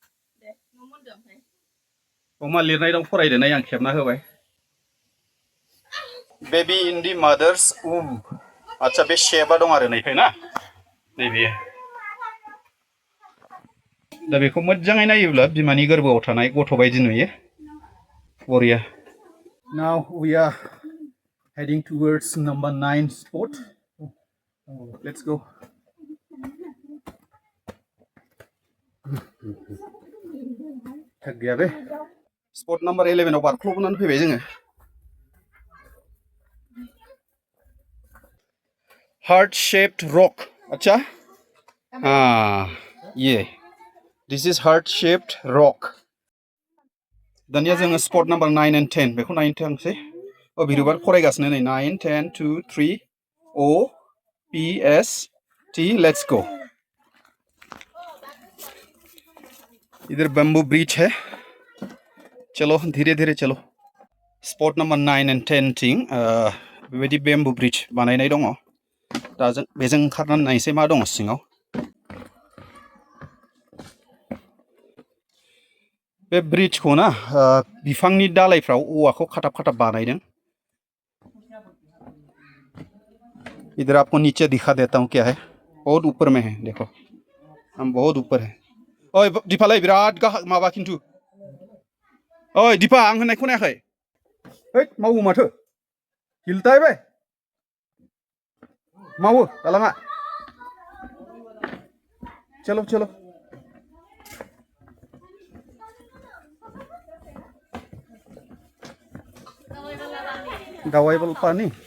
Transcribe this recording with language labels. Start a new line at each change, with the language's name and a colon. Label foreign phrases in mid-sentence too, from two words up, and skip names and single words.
Bodo: मा लिरनाय दं फरायदो नाय आं खेबना होबाय
English: baby in the mother's
Bodo: आच्छा बे शेपआ दं आरो नैफाय ना नैबे दा बेखौ मोजाङै नायोब्ला बिमानि गोरबोआव थानाय गथ' बायदि नुयो बरिया
English: Now we are heading towards number 9 spot. Let's go.
Hindi: थक गया
Bodo: बे
English: spot number 11
Bodo: आव बारख्ल'बनानै फैबाय जोङो
English: heart shaped rock
Hindi: अच्छा ये
English: this is heart shaped rock
Bodo: दानिया जोङो
English: spot number 9 and 10
Bodo: बेखौ नायनो थांसै अभिरुबा फरायगासिनो नै 9 10 2 3
English: O P S T let's go
Hindi: इधर बम्बू ब्रिज है चलो धीरे धीरे चलो
English: spot number 9 and 10
Bodo: थिं बेबायदि
English: bamboo bridge
Bodo: बानायनाय दङ दा जों बेजों ओंखारनानै नायसै मा दङ सिङाव बे ब्रिजखौ ना बिफांनि दालाइफ्राव औवाखौ खाथाब खाथाब बानायदों
Hindi: इधर आपको नीचे दिखा देता हूँ क्या है बहुत ऊपर में है देखो हम बहुत ऊपर है
Bodo: ओइ दिपालाय बिराद माबा खिन्थु ओइ दिपा आं होननाय खोनायाखै हैद मावो माथो हिलतायबाय मावो दालाङा
Hindi: चलो चलो
Bodo: दावाइबल पानी